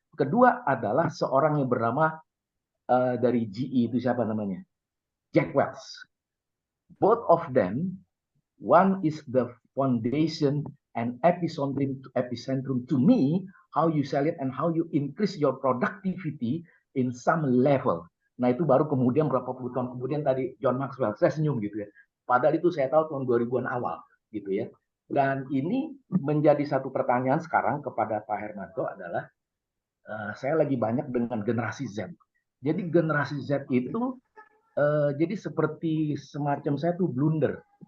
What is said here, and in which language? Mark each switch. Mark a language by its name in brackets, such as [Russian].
[Indonesian] Kedua adalah seorang yang bernama dari GE itu siapa namanya? Jack Welch. [English] Both of them, one is the foundation and epicentrum to me, how you sell it and how you increase your productivity in some level. [Indonesian] Nah itu baru kemudian berapa puluh tahun kemudian tadi John Maxwell, saya senyum gitu ya. Padahal itu saya tahu tahun 2000-an awal gitu ya. Dan ini menjadi satu pertanyaan sekarang kepada Pak Hermanto adalah, saya lagi banyak dengan generasi Z. Jadi generasi Z itu jadi seperti semacam saya tuh blunder.